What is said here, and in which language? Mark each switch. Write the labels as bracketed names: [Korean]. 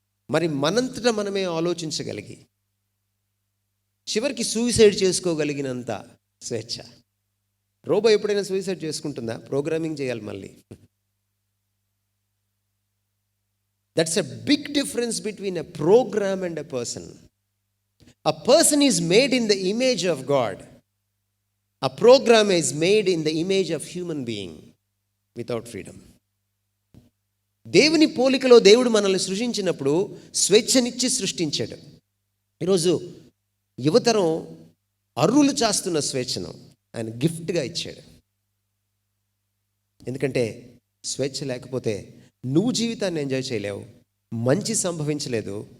[Telugu] మరి మనంతటా మనమే ఆలోచించగలిగి చివరికి సూసైడ్ చేసుకోగలిగినంత స్వేచ్ఛ. రోబో ఎప్పుడైనా సూసైడ్ చేసుకుంటుందా? ప్రోగ్రామింగ్ చేయాలి మళ్ళీ. [English] That's a big difference between a program and a person. A person is made in the image of God. A program is made in the image of human being without freedom. [Telugu] దేవుని పోలికలో దేవుడు మనల్ని సృష్టించినప్పుడు స్వేచ్ఛనిచ్చి సృష్టించాడు. ఈరోజు యువతరం అర్రులు చాస్తున్న స్వేచ్ఛను ఆయన గిఫ్ట్గా ఇచ్చాడు. ఎందుకంటే స్వేచ్ఛ లేకపోతే నువ్వు జీవితాన్ని ఎంజాయ్ చేయలేవు, మంచి సంభవించలేదు,